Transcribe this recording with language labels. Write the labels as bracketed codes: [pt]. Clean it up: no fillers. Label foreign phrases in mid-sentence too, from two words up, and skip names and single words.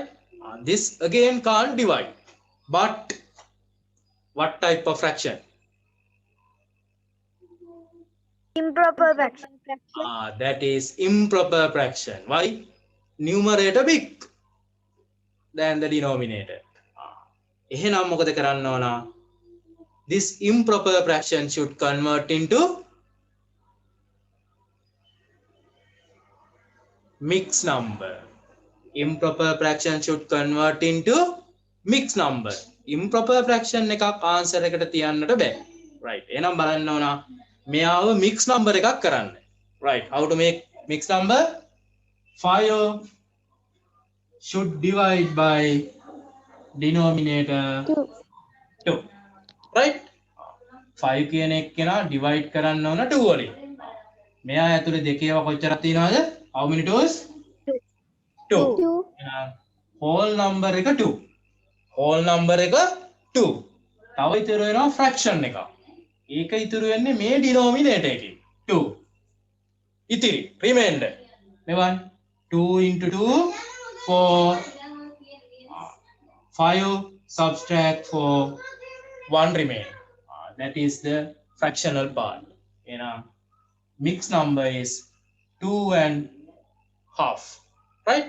[en] This again can't divide. But what type of fraction? Improper fraction. That is improper fraction. Why? Numerator big than the denominator. [si] එහෙනම් මොකද කරන්න ඕන? [en] This improper fraction should convert into mixed number. Improper fraction should convert into mixed number. Improper fraction [si] එකක් answer එකට තියන්නට බෑ. Right. එහෙනම් බලන්න ඕන මෙයාව [en] mixed number [si] එකක් කරන්න. [en] Right. How to make mixed number? 5 should divide by denominator 2. [si] Right? 5 කියන එක කෙනා divide කරන්න ඕන 2 වලින්. මෙයා ඇතුලේ දෙකේව කොච්චරක් තියෙනවද? [en] How many twos? 2. Whole number එක 2. Whole number [si] එක 2. තව ඉතුරු වෙනවා fraction එක. ඒක ඉතුරු වෙන්නේ මේ denominator එකේ 2. [en] ඉතිරි remainder. මෙවන් 2 into 2 4 5 subtract 4 1 remain. That is the fractional part. Mixed number is 2.5. Right?